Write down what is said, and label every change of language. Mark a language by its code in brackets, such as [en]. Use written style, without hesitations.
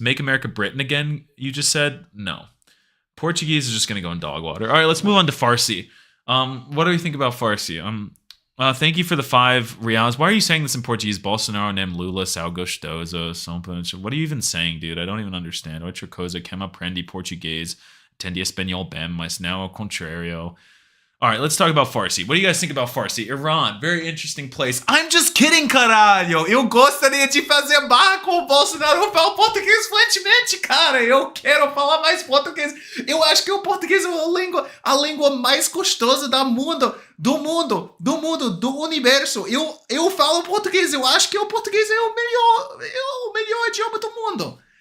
[en] Make America Britain again, you just said? No. Portuguese is just gonna go in dog water. All right, let's move on to Farsi. What do you think about Farsi? Thank you for the 5 reals. Why are you saying this in Portuguese? [pt] Bolsonaro nem Lula, sal gostoso, [en] something. What are you even saying, dude? I don't even understand. [pt] Outra coisa que me aprendi português, entendi espanhol bem, mas não ao contrário. [en] All right, let's talk about Farsi. What do you guys think about Farsi? Iran, very interesting place. I'm just kidding, caralho. [pt] Eu gostaria de fazer barra com o Bolsonaro. Eu falo português fluentemente, cara. Eu quero falar mais português. Eu acho que o português é a língua mais gostosa do universo. Eu falo português. Eu acho que o português é o melhor idioma do mundo.